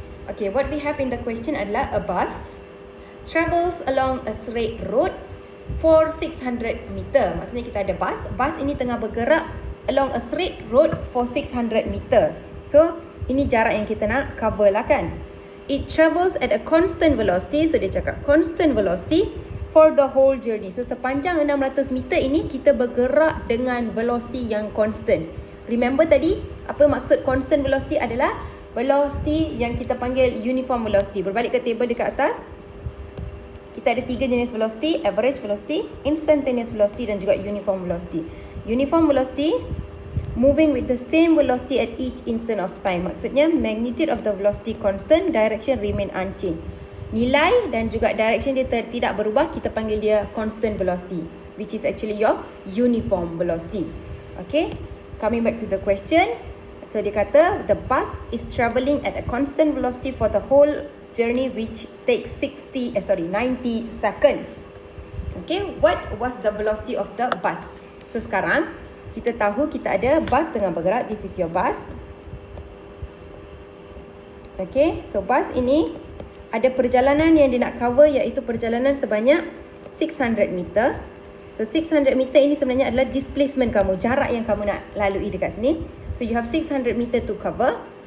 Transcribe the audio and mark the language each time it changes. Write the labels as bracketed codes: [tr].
[en] Okay, what we have in the question adalah a bus travels along a straight road for 600 meter. [ms] Maksudnya kita ada bus. Bus ini tengah bergerak [en] along a straight road for 600 meter. [ms] So, ini jarak yang kita nak cover lah kan. [en] It travels at a constant velocity. So [ms] dia cakap [en] constant velocity for the whole journey. [ms] So sepanjang 600 meter ini kita bergerak dengan velocity yang constant. Remember tadi apa maksud constant velocity adalah velocity yang kita panggil uniform velocity. Berbalik ke table dekat atas, kita ada 3 jenis velocity: average velocity, instantaneous velocity dan juga uniform velocity. [en] Uniform velocity, moving with the same velocity at each instant of time. Maksudnya magnitude of the velocity constant, direction remain unchanged. [ms] Nilai dan juga direction dia tidak berubah, kita panggil dia constant velocity, [en] which is actually your uniform velocity. Okay, coming back to the question. So [ms] dia kata [en] the bus is travelling at a constant velocity for the whole journey, which takes 90 seconds. Okay, what was the velocity of the bus? [ms] So sekarang kita tahu kita ada bus tengah bergerak. [en] This is your bus. [ms] Okay, so bus ini ada perjalanan yang dia nak cover, iaitu perjalanan sebanyak 600 meter. So 600 meter ini sebenarnya adalah displacement kamu, jarak yang kamu nak lalui dekat sini. [en] So you have 600 meter to cover.